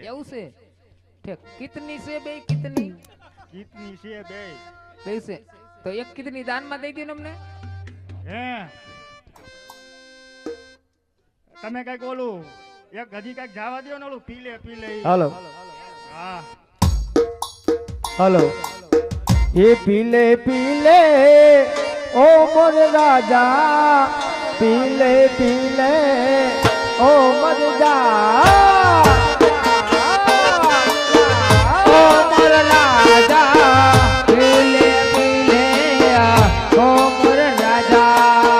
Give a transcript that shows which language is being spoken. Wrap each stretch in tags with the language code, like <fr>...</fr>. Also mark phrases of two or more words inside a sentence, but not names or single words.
<gu>એવું છે ઠીક કિતની છે બે કિતની છે બે છે તો એક કિતની દાનમાં દઈ દો અમને હે તમે કઈક ઓલું એક હજી કઈક જવા દો ને ઓલું પીલે હાલો હા</gu> <hi>हेलो ये पीले पीले ओ मोर राजा पीले पीले ओ मोर राजा ओ मोर राजा पीले पीले ओ मोर राजा</hi>